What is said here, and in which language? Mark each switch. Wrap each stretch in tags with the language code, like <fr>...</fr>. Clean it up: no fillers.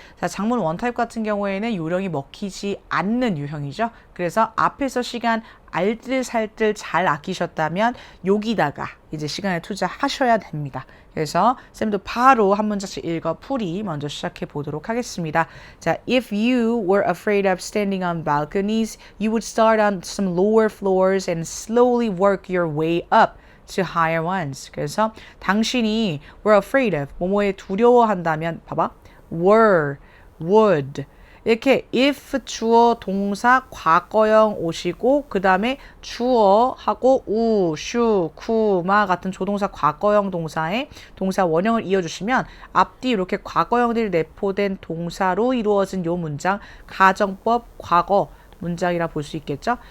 <ko>자, 장문 원타입 같은 경우에는 요령이 먹히지 않는 유형이죠. 그래서 앞에서 시간 알뜰살뜰 잘 아끼셨다면 여기다가 이제 시간을 투자하셔야 됩니다. 그래서 쌤도 바로 한 문장씩 읽어 풀이 먼저 시작해 보도록 하겠습니다.</ko> <en>자, if you were afraid of standing on balconies, you would start on some lower floors and slowly work your way up to higher ones.</en> <ko>그래서 당신이</ko> <en>were afraid of</en> <ko>뭐뭐에 두려워한다면 봐봐. were, would 이렇게 if 주어 동사 과거형 오시고 그 다음에 주어하고 우, 슈, 쿠, 마 같은 조동사 과거형 동사에 동사 원형을 이어주시면 앞뒤 이렇게 과거형들이 내포된 동사로 이루어진 요 문장 가정법 과거 문장이라 볼 수 있겠죠.</ko>